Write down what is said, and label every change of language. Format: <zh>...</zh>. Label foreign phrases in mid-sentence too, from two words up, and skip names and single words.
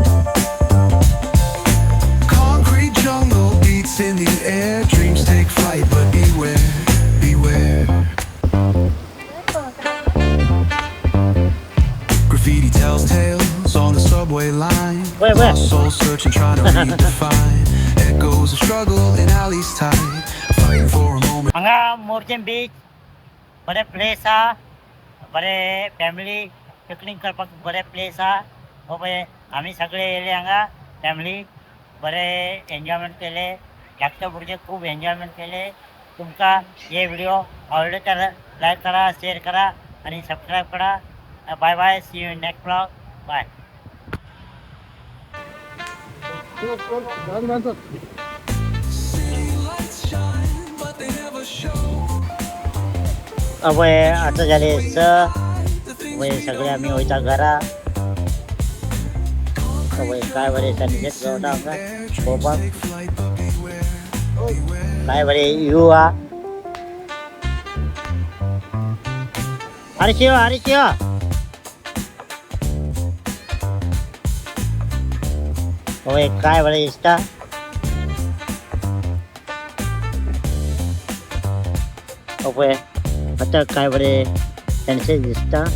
<en>Concrete jungle beats in the air, dreams take flight, but beware. Graffiti tells tales on the subway line. Lost souls searching, trying to redefine. Echoes of struggle in alleys tight, fighting for a moment.</en> <kok>हांगा मोरजेम बीच बरे प्लेस हा बरे</kok> <en>family picnic</en> <kok>करपाक बरे प्लेस हा हो पळय आमी सगळे येयले हांगा फॅमिली बरे एन्जॉयमेंट केले धाकटे भुरगे खूब एन्जॉयमेंट केले तुमकां हे व्हिडिओ आवडले तर लायक करा शेअर करा आणि सबस्क्राईब करा</kok> <en>bye bye see you in next vlog bye</en> <kok>अभय आता झाले अभय सगळे आम्ही वयता घरा अभय काय बरे सनसेट गावता आमकां पळोवपाक काय बरे व्यू हा हरीश अभय काय बरे दिसता अभय आता काय बरे सनसेट दिसता</kok>